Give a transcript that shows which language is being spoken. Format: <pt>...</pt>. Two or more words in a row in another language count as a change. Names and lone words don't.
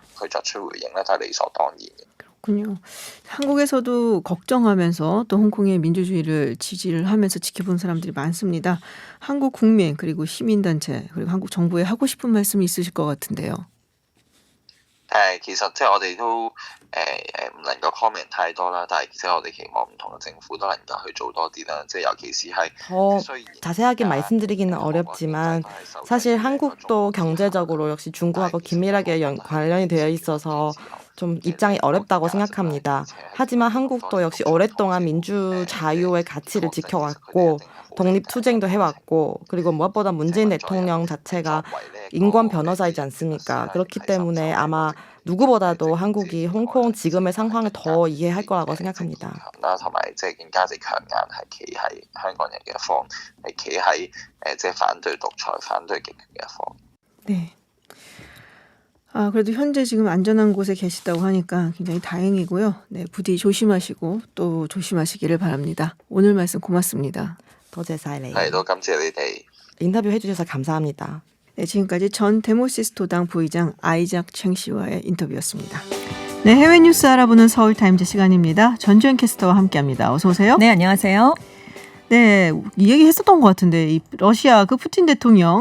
<yue>佢作出回應咧，都係理所當然嘅。</yue> <ko>그렇군요. 한국에서도 걱정하면서 또 홍콩의 민주주의를 지지를 하면서 지켜본 사람들이 많습니다. 한국 국민 그리고 시민단체 그리고 한국 정부에 하고 싶은 말씀이 있으실 것 같은데요.</ko> <yue>其實即係我哋都唔能夠 comment 太多啦，但係即係我哋期望唔同嘅政府都能夠去做多啲啦，即係尤其是係</yue> <ko>더 자세하게 말씀드리기는 어렵지만 사실 한국도 경제적으로 역시 중국하고 긴밀하게 관련이 되어 있어서 좀 입장이 어렵다고 생각합니다. 하지만 한국도 역시 오랫동안 민주 자유의 가치를 지켜왔고 독립투쟁도 해왔고 그리고 무엇보다 문재인 대통령 자체가 인권 변호사이지 않습니까? 그렇기 때문에 아마 누구보다도 한국이 홍콩 지금의 상황을 더 이해할 거라고 생각합니다.</ko> <yue>同埋即係更加之強硬，係企喺香港人嘅一方，係企喺即係反對獨裁、反對極權嘅一方。</yue> <ko>네. 그래도 현재 지금 안전한 곳에 계시다고 하니까 굉장히 다행이고요. 네, 부디 조심하시고 또 조심하시기를 바랍니다. 오늘 말씀 고맙습니다. 더 제사이레이.</ko> <yue>係都感謝你哋。</yue> <ko>인터뷰 해주셔서 감사합니다. 네, 지금까지 전 데모시스 도당 부의장 아이작 챙 씨와의 인터뷰였습니다. 네, 해외 뉴스 알아보는 서울타임즈 시간입니다. 전주현 캐스터와 함께합니다. 어서 오세요. 네, 안녕하세요. 네, 이 얘기 했었던 것 같은데 이 러시아 그 푸틴 대통령</ko>